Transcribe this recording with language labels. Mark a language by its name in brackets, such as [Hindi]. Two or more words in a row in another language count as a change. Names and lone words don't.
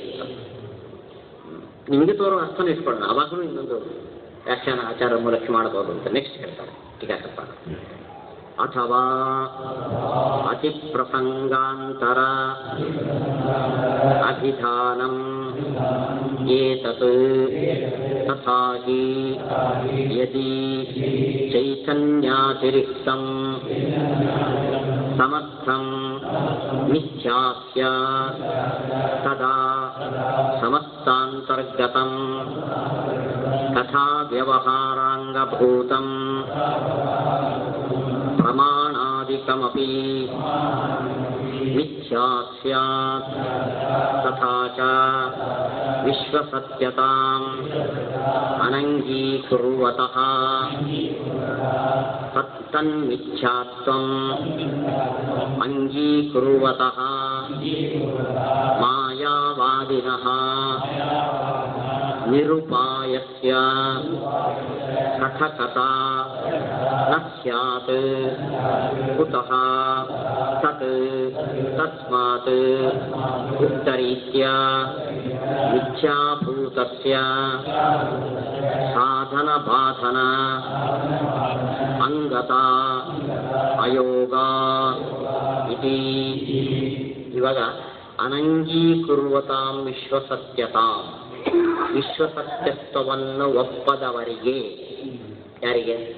[Kannada] ನಿಮಗೆ ತೋರುವ ಅರ್ಥನ ಇಟ್ಕೊಳ್ಳೋಣ, ಅವಾಗಲೂ ಇನ್ನೊಂದು ವ್ಯಾಖ್ಯಾನ ಆಚಾರ ಮೂಲಕ ಮಾಡಬಹುದು ಅಂತ ನೆಕ್ಸ್ಟ್ ಹೇಳ್ತಾರೆ ಟೀಕಾಕಪ್ಪ. [Sanskrit] ಅಥವಾ ಅತಿ ಪ್ರಸಂಗಾಂತರ ಅಭಿಧಾನಂ ಏತತ್ ತಥಾ ಹಿ ಯದಿ ಚೈತನ್ಯಾತಿರಿಕ್ತಂ ಸಮರ್ಥಂ ಮಿಥ್ಯಾ ಸ್ಯಾತ್ ತದಾ ಸಮಸ್ತಾಂತರ್ಗತಂ ತಥಾ ವ್ಯವಹಾರಾಂಗಭೂತಂ ಪ್ರಮಾಣಾದಿಕಮಪಿ ಮಿಥ್ಯಾ ಸ್ಯಾತ್ ತಥಾ ಚ ವಿಶ್ವಸತ್ಯತಾಂ ಅನಂಗೀಕುರ್ವತಃ ತನ್ಮಿಥ್ಯಾತ್ವಂ ಅಂಗೀಕುರ್ವತಃ ಮಾಯಾವಾದಿನಃ ನಿರುಪಾಯಸ್ಯ ಕಥಕಥಾ ನ ಸ್ಯಾತ್ ಕುತಃ ತತ್ ತಸ್ಮಾತ್ ಉಕ್ತರೀತ್ಯ ಮಿಥ್ಯಾಭೂತಸ್ಯ ಸಾಧನ ಬಾಧನ ಅಂಗತ ಅಯೋಗ ಇತಿ. [Kannada] ಇವಾಗ [Sanskrit] ಅನಂಗೀಕುರ್ವತಾಂ ವಿಶ್ವಸತ್ಯತಾಂ, [Kannada] ವಿಶ್ವಸತ್ಯತ್ವವನ್ನು ಒಪ್ಪದವರಿಗೆ, ಯಾರಿಗೆ?